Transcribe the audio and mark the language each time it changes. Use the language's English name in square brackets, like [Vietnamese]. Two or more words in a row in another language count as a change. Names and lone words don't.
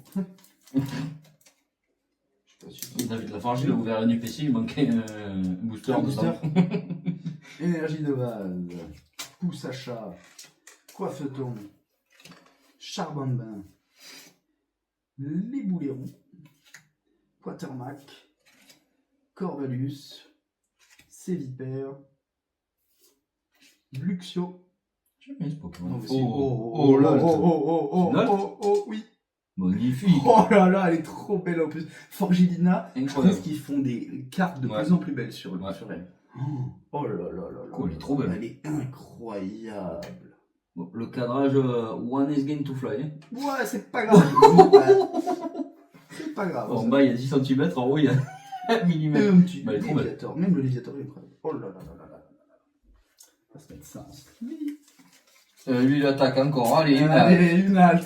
[French] Je sais pas si David Lafarge, il a ouvert un UPC, il manquait un booster. un dedans. booster. Énergie de base. Pousse à chat. Coiffeton. Charbon de bain. Les boulets roux. Quatermac. Corvalus. Sévipère. Luxio. J'aime bien ce Pokémon. Non, mais Oh là, oui. magnifique. Oh là là, elle est trop belle en plus. Forgilina, je Incroyable. trouve qu'ils font des cartes de Ouais. plus en plus belles sur Ouais. elle. Oh là là là là. Oh, elle est trop belle. Elle est incroyable. Bon, le cadrage [English] One is going to fly. [French] Hein. Ouais, c'est pas grave. C'est pas grave. En bas, il y a 10 cm, en haut, il y a 1 mm. Un petit Bah, elle est trop belle. léviator. Même le léviator est incroyable. Oh là là là là là. On va se mettre ça en stream. Lui, il attaque encore. Allez, Allez, une halte.